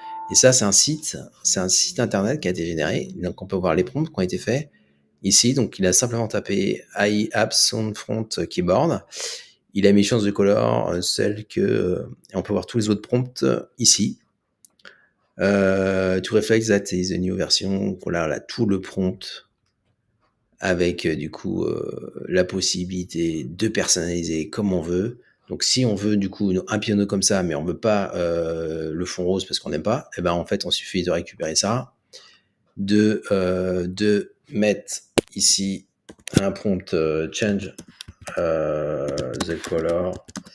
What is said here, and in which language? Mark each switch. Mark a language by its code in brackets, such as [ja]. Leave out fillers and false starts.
[fr] Et ça, c'est un site internet qui a été généré. Donc, on peut voir les prompts qui ont été faits ici. Donc, il a simplement tapé AI Apps Soundfront Keyboard. Il a mis chance de color, celle que, et on peut voir tous les autres prompts ici. [en] To reflect that is a new version. [fr] Voilà, tout le prompt avec du coup la possibilité de personnaliser comme on veut. Donc si on veut du coup un piano comme ça, mais on veut pas le fond rose parce qu'on n'aime pas, et ben en fait on suffit de récupérer ça, de mettre ici un prompt [en] change the color,